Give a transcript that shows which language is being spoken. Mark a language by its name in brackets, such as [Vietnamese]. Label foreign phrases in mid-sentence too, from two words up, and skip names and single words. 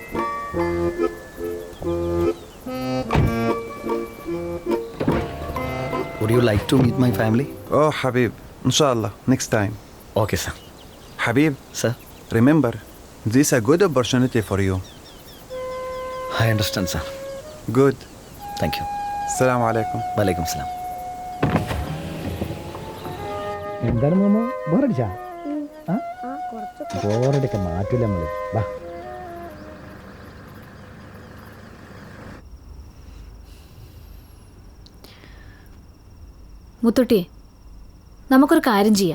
[English] Would you like to meet my family? Oh, Habib, inshallah, next time. Okay sir. Habib, Sir, remember, this is a good opportunity for you. I understand sir. Good. Thank you. [Arabic] السلام عليكم. وعليكم سلام. [Malayalam] എന്താണ് മോമോ ബോറടിച്ചാ? ബോറടിയൊക്കെ മാറ്റില്ല നമ്മള്. വാ. മുത്തുട്ടിയെ നമുക്കൊരു കാര്യം ചെയ്യാം.